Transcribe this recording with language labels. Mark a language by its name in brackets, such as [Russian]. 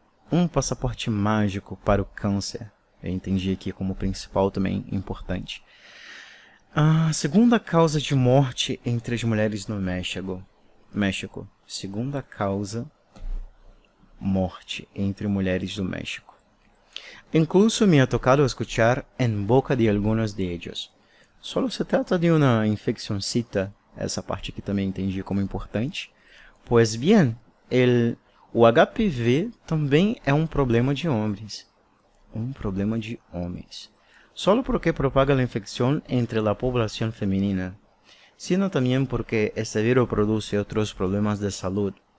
[Portuguese] Um passaporte mágico para o câncer. Eu entendi aqui como principal também importante. A segunda causa de morte entre as mulheres no México. Segunda causa morte entre mulheres do México. [Spanish] Incluso me ha tocado escuchar en boca de algunos de ellos. Solo se trata de una infeccioncita, [Portuguese] essa parte que também entendi como importante. Pues bien, o HPV também é um problema de homens. Um problema de homens. [Spanish] Solo porque propaga la infección entre la población femenina, sino también porque este virus produce otros problemas de salud.